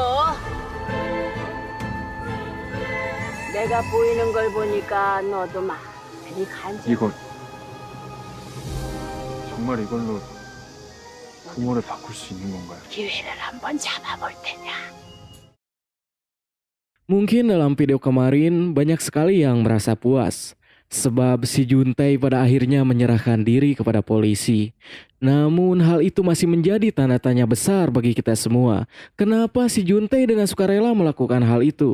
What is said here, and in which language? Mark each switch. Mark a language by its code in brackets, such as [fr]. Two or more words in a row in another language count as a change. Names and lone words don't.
[ko] 내가 보이는 걸 보니까 너도 많이 간지. 이거 정말 이걸로 부모를 바꿀 수 있는 건가요? 기회를 한번 잡아볼 테냐. [id] Mungkin dalam video kemarin banyak sekali yang merasa puas sebab si Juntai pada akhirnya menyerahkan diri kepada polisi. Namun hal itu masih menjadi tanda tanya besar bagi kita semua. Kenapa si Juntai dengan sukarela melakukan hal itu?